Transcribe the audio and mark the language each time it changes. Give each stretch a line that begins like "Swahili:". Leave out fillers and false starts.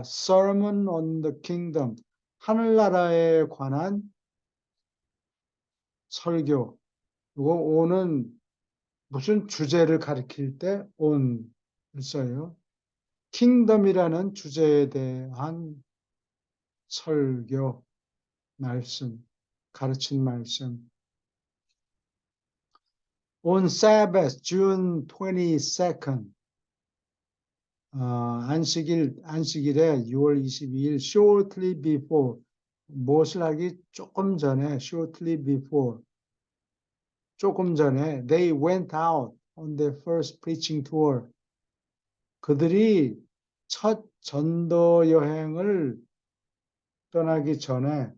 English: Sermon on the Kingdom,
Korean: 하늘나라에 관한 설교. 이거 on은 무슨 주제를 가리킬 때 on을 써요. 킹덤이라는 주제에 대한 설교, 말씀, 가르친 말씀.
English: On Sabbath, June 22nd,
Korean: 안식일에 6월 22일,
English: shortly before,
Korean: 무엇을 하기 조금 전에,
English: shortly before,
Korean: 조금 전에,
English: they went out on their first preaching tour.
Korean: 그들이 첫 전도 여행을 떠나기 전에,